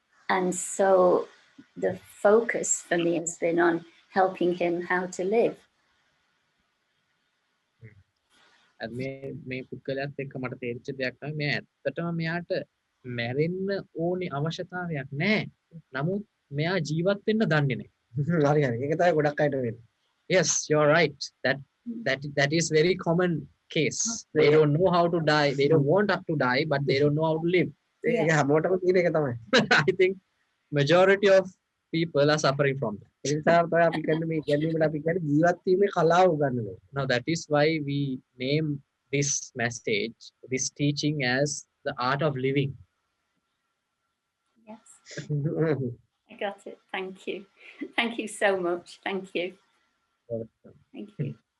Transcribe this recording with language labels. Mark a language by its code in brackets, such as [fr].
[en] And so the focus for me has been on helping him how to live. [si] මේ පුද්ගලයාත් එක්ක මට තේරිච්ච දෙයක් තමයි මේ ඇත්තටම මෙයාට මැරෙන්න ඕනේ අවශ්‍යතාවයක් නැහැ. නමුත් මෙයා ජීවත් වෙන්න දන්නේ නැහැ. හරි හරි. ඒක තමයි ගොඩක් අයට වෙන්නේ. [en] Yes, you're right. That is very common case. They don't know how to die. They don't want to die, but they don't know how to live. [si] ඒක හැමෝටම තියෙන එක තමයි. [en] I think majority of people are suffering from that. [si] ඒ නිසා තමයි අපි කියන්නේ මේ ගැනීමට අපි කියන්නේ ජීවත් වීමේ කලාව උගන්වනවා. [en] Now that is why we name this message, this teaching as the art of living. Yes. I got it. Thank you. Thank you so much. Thank you. Thank you.